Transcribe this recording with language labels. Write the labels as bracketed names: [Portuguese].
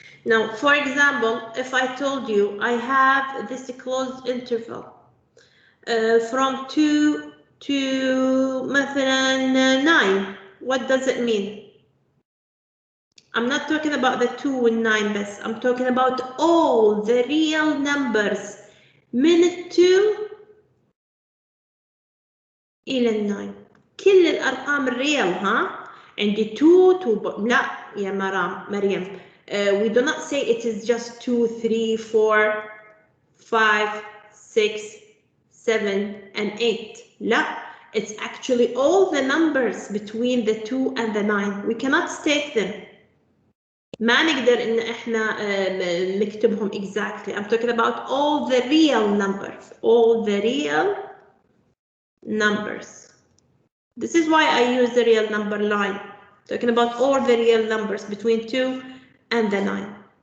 [English] Now, for example, if I told you I have this closed interval from 2 to [Arabic] مثلا [English] 9, what does it mean? I'm not talking about the 2 and 9 [Arabic] بس, [English] I'm talking about all the real numbers [Arabic] من 2 إلى 9. كل الأرقام الريال, ها؟ عندي 2 لا يا مريم. [English] We do not say it is just 2, 3, 4, 5, 6, 7, and 8. [Arabic] لا, [English] it's actually all the numbers between the 2 and the 9. We cannot state them. [Arabic] ما نقدر إن إحنا نكتبهم [English] exactly. I'm talking about all the real numbers. All the real numbers. This is why I use the real number line. Talking about all the real numbers between 2 and the 9.